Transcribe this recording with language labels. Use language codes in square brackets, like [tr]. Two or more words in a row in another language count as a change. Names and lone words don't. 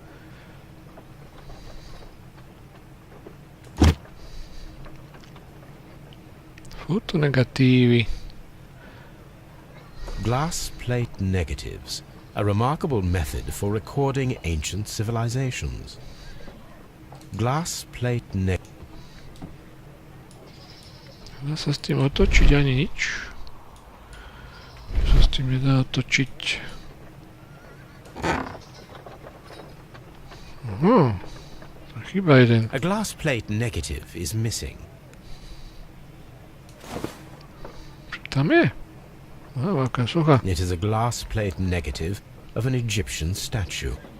[sk] Fotonegatívy. [en] Glass plate negatives. A remarkable method for recording ancient civilizations. Glass plate [sk] Dá sa s tým otočiť ani nič. Sa s tým nedá otočiť. Chyba jeden. [en] A glass plate negative is missing. [sk] Tam je. Veľká socha. [en] It is a glass plate negative of an Egyptian statue.